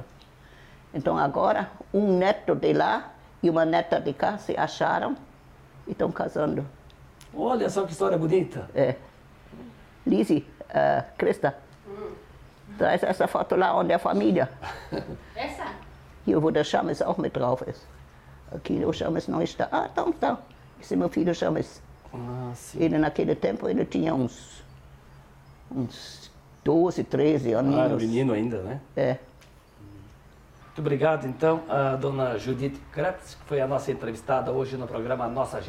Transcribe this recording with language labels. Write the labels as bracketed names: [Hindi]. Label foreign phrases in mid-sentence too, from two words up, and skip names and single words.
[Portuguese] Então agora, um neto de lá e uma neta de cá se acharam e estão casando. Olha só que história bonita. É. Lise, Crista, traz essa foto lá onde é a família. Essa? [German] Hier, wo der Chames auch mit drauf ist. [Portuguese] Aqui o Chames não está. Ah, então tá. Esse é meu filho Chames. Ah, sim. Ele naquele tempo ele tinha uns 12, 13 aninhos. Ah, menino ainda, né? É. Muito obrigado, então, a dona Judith Krebs, que foi a nossa entrevistada hoje no programa Nossa Gente.